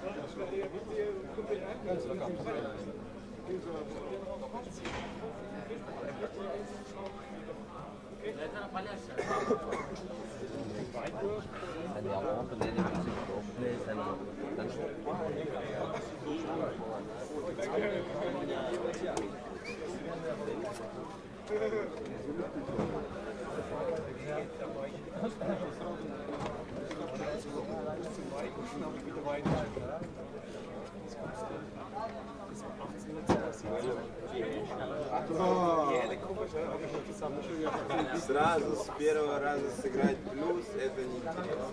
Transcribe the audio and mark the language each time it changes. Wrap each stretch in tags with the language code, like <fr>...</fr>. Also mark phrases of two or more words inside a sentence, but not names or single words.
<nl>En die allemaal verleden muziek oplezen en dan</nl> <ru>Сразу с первого раза сыграть плюс, это не интересно.</ru>